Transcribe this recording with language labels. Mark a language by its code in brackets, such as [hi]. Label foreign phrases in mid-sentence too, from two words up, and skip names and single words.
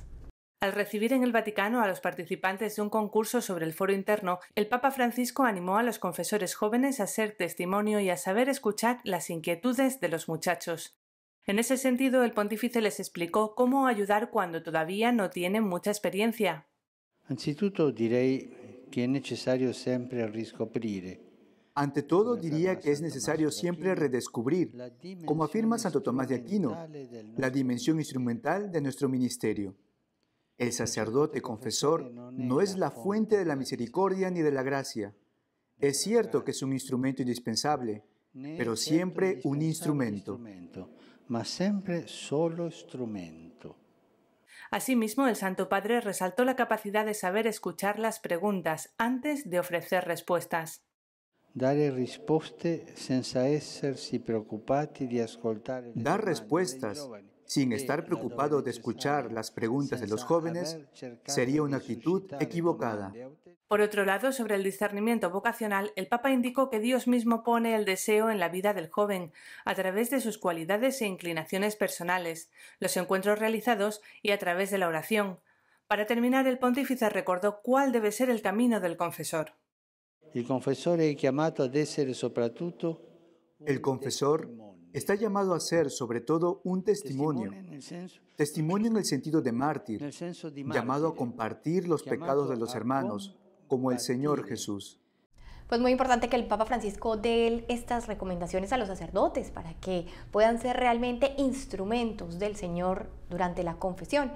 [es] Al recibir en el Vaticano a los participantes de un concurso sobre el foro interno, el Papa Francisco animó a los confesores jóvenes a ser testimonio y a saber escuchar las inquietudes de los muchachos. En ese sentido, el pontífice les explicó cómo ayudar cuando todavía no tienen mucha experiencia. [it] Anzitutto direi che è necessario sempre riscoprire. [es] Ante todo, diría que es necesario siempre redescubrir, como afirma Santo Tomás de Aquino, la dimensión instrumental de nuestro ministerio. El sacerdote confesor no es la fuente de la misericordia ni de la gracia. Es cierto que es un instrumento indispensable, pero siempre un instrumento. [it] Ma sempre solo strumento. [es] Asimismo, el Santo Padre resaltó la capacidad de saber escuchar las preguntas antes de ofrecer respuestas. [it] Dare risposte senza essersi preoccupati di ascoltare. [es] Dar respuestas sin estar preocupado de escuchar las preguntas de los jóvenes sería una actitud equivocada. Por otro lado, sobre el discernimiento vocacional, el Papa indicó que Dios mismo pone el deseo en la vida del joven, a través de sus cualidades e inclinaciones personales, los encuentros realizados y a través de la oración. Para terminar, el pontífice recordó cuál debe ser el camino del confesor. [it] Il confessore è chiamato ad essere soprattutto [es] El confesor está llamado a ser sobre todo un testimonio. Testimonio en el sentido de mártir, llamado a compartir los pecados de los hermanos, como el Señor Jesús. Pues muy importante que el Papa Francisco dé estas recomendaciones a los sacerdotes para que puedan ser realmente instrumentos del Señor durante la confesión.